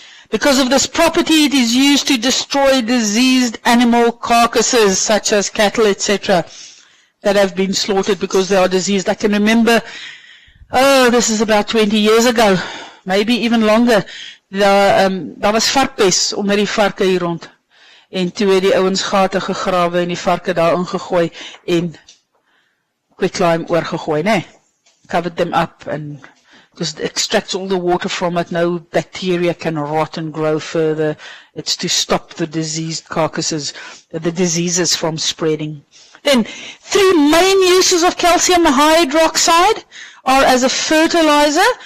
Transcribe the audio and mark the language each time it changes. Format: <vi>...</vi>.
<en>Because of this property, it is used to destroy diseased animal carcasses, such as cattle, etc., that have been slaughtered because they are diseased. I can remember, this is about 20 years ago, maybe even longer,</en> <af>daar was varkpes onder die varke hier rond. En toe het die ouens gate gegrawe en die varke daar ingegooid en quicklime oorgegooid, nee?</af> <en>Covered them up and because it extracts all the water from it, no bacteria can rot and grow further. It's to stop the diseased carcasses, the diseases from spreading. Then, 3 main uses of calcium hydroxide are as a fertilizer.</en>